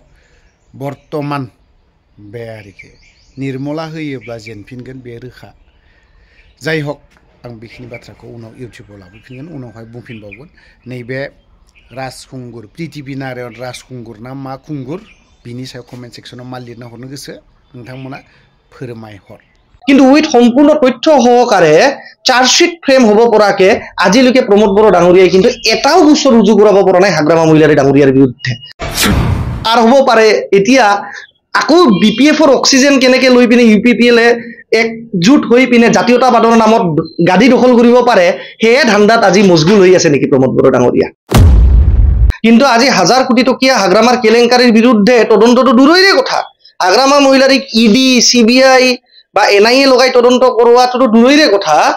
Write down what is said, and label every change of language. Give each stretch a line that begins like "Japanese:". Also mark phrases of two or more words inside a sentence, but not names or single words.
Bodo: बर्तमान बे आरोखि निर्मला होयोब्ला जेनफिनगोन बे रोखा जाय हक आं बेखिनि बाथ्राखौ उनाव इउटिउबाव लाबोफिनगोन उनावहाय बुंफिनबावगोन नैबे राजखुंगुर पृथिबि नारायण राजखुंगुर ना मा खुंगुर बिनि सायाव कमेन्ट सेक्सनाव मा लिरना हरनो गोसो नोंथांमोना फोरमायहर
Assamese: কিন্তু উইথ সম্পূর্ণ তথ্য সহকারে
English: chargesheet frame
Assamese: হব পৰাকে আজিলৈকে প্ৰমোদ বড়ো ডাঙৰীয়াই কিন্তু এটাও গোচৰ ৰুজু কৰাব পৰা নাই হাগ্ৰামা মহিলাৰী ডাঙৰীয়াৰ বিৰুদ্ধে আর হ'ব পাৰে এতিয়া আকৌ বিপিএফৰ অক্সিজেন কেনেকে লৈ পিনে ইউপিপিএলে একজুট হৈ পিনে জাতীয়তাবাদৰ নামত গাদী দখল কৰিব পাৰে হেয়ে ধান্দাত আজি মজগুল হৈ আছে নেকি প্ৰমোদ বড়ো ডাঙৰীয়া কিন্তু আজি 1000 কোটি টকীয়া হাগ্ৰামাৰ কেলেংকাৰীৰ বিৰুদ্ধে তদন্তটো দূৰৈৰে কথা হাগ্ৰামা মহিলাৰীক ইডি সিবিআই বা NIA লগাই তদন্ত কৰোৱাটো দূৰৈৰে কথা